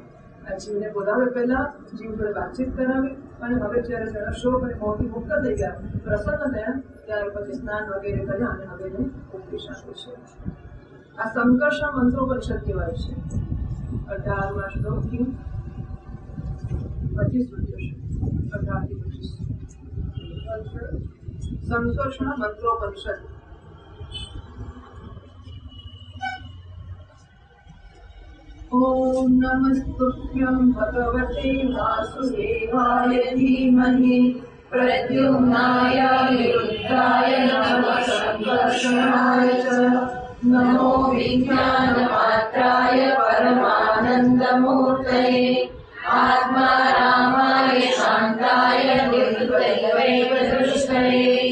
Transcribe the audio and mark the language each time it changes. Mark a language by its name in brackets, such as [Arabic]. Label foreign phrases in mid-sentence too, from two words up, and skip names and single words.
[Gujarati] આ જીવને બોલાવે પહેલા જીવ જોડે વાતચીત કરાવી અને હવે જયારે જરા શોક અને મોહથી મુક્ત થઈ ગયા, પ્રસન્ન થયા, ત્યારે પછી સ્નાન વગેરે કર્યા અને હવે એને ઉપદેશ આપે છે. આ સંકર્ષણ મંત્રોપનિષદ કહેવાય છે. 18મા શ્લોકથી 25 સુધી હશે. 18 થી 25 સંકર્ષણ મંત્રોપનિષદ. [Sanskrit] ओम नमस्तुभ्यं भगवते वासुदेवाय धीमहि प्रद्युम्नाय निरुद्धाय नमः संकर्षणाय च नमो विज्ञानमात्राय परमानन्दमूर्तये आत्मा रामाय शान्ताय निर्दयैकदृष्टये